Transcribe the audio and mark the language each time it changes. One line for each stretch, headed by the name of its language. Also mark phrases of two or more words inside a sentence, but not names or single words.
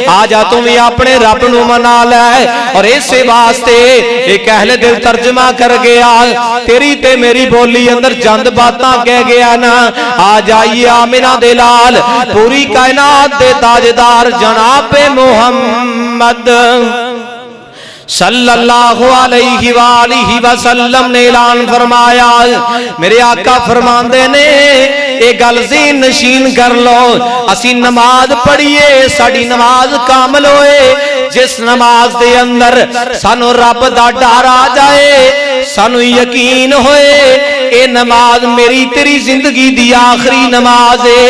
Punjabi: آجا تو وی اپنے رب نوں منا لے اور ایسے واسطے اک اہلِ دل ترجمہ کر گیا تیری تے میری بولی اندر چند باتاں کہہ گیا نا. آ جائیے آمنہ دے لال پوری کائنات دے تاجدار جنابِ محمد
Arabic: صلى الله عليه وآله
Punjabi: وسلم نے اعلان فرمایا میرے آقا فرماندے نے یہ گل ذہن نشین کر لو اسی نماز پڑھیے ساڈی نماز کامل ہووے جس نماز دے اندر سانوں رب دا ڈر آ جائے سانوں یقین ہووے یہ نماز میری تیری زندگی دی آخری نماز ہے.